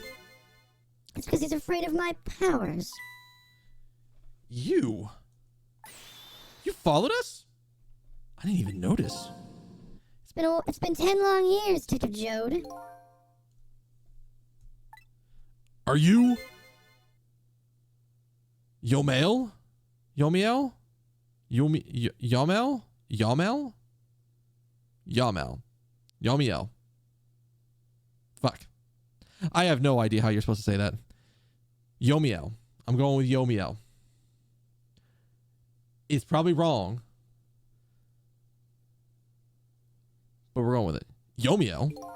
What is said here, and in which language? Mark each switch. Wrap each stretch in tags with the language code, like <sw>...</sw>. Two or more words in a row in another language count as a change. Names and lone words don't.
<en>It's because he's afraid of my powers. You followed us? I didn't even notice. It's been 10 long years, Detective Jode. Are you? Yomail? Yomiel? Yamel? Yamel? Yamel. Yomiel. Fuck. I have no idea how you're supposed to say that. Yomiel. I'm going with Yomiel. It's probably wrong, but we're going with it. Yomiel.</en>